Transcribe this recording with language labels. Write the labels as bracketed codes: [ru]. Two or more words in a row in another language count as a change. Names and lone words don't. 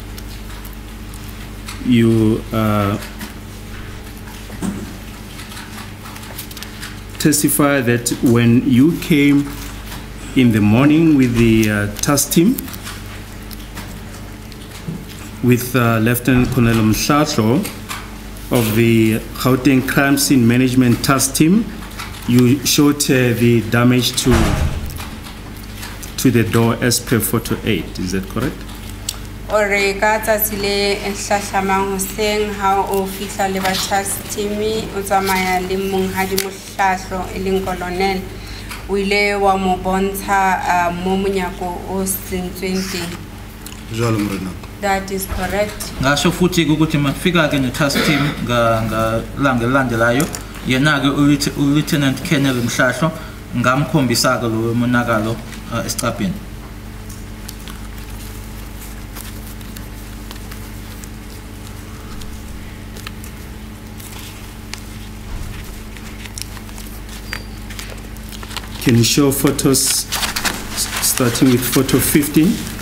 [en] you testify that when you came in the morning with the task team, with Lieutenant Colonel Mhlatlo of the Gauteng Crime Scene Management Task Team, you showed the damage to the door as per photo 8. Is that correct? [st] Ore ka tsatsi le hlahlamang hoseng ha o fihla le ba [en] task team [st] o tsamaya le monghadi Mohlahlo e leng colonel o ile wa mo bontsha mo monyako o sentsweng teng. [en] That is correct. [zu] Ngasho futhi ukuthi mafika ke ne- [en] task team [zu] ngalanga elandelayo yena-ke u-Lieutenant Colonel Mhlahlo ngamkhombisa-ke lo monakalo esiqapheni. [en] Can you show photos starting with photo 15?